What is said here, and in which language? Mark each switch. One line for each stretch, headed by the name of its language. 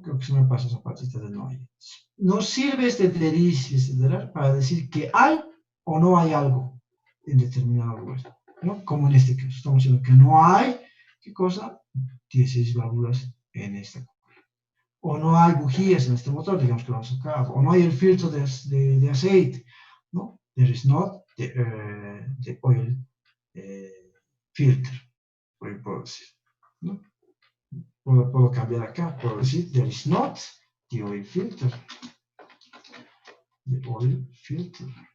Spanish: Creo que se me pasa esa partita de no hay. No sirve este there is y este there are para decir que hay o no hay algo en determinado lugar, ¿no? Como en este caso. Estamos diciendo que no hay, ¿qué cosa? 16 válvulas en esta cola. O no hay bujías en este motor, digamos que lo vamos a sacar. O no hay el filtro de aceite, ¿no?
English: There is not the oil filter.
Spanish: Puedo decir, ¿no? Puedo cambiar acá, puedo decir,
English: there is not the oil filter. The oil filter.